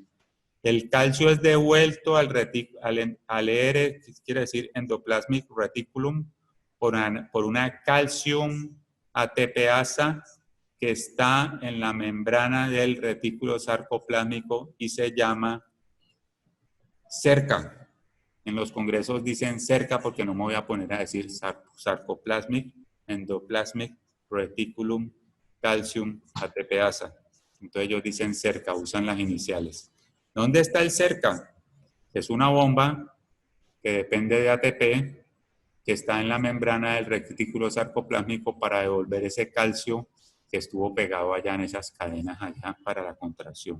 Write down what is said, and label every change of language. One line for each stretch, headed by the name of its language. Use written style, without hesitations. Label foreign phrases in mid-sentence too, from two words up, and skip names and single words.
Spanish: El calcio es devuelto al ER, quiere decir
English: endoplasmic reticulum,
Spanish: por una calcium ATPasa que está en la membrana del retículo sarcoplásmico y se llama cerca. En los congresos dicen cerca porque no me voy a poner a decir
English: sarcoplasmic, endoplasmic reticulum, calcium
Spanish: ATPasa. Entonces ellos dicen cerca, usan las iniciales. ¿Dónde está el cerca? Es una bomba que depende de ATP, que está en la membrana del retículo sarcoplásmico para devolver ese calcio que estuvo pegado allá en esas cadenas allá para la contracción.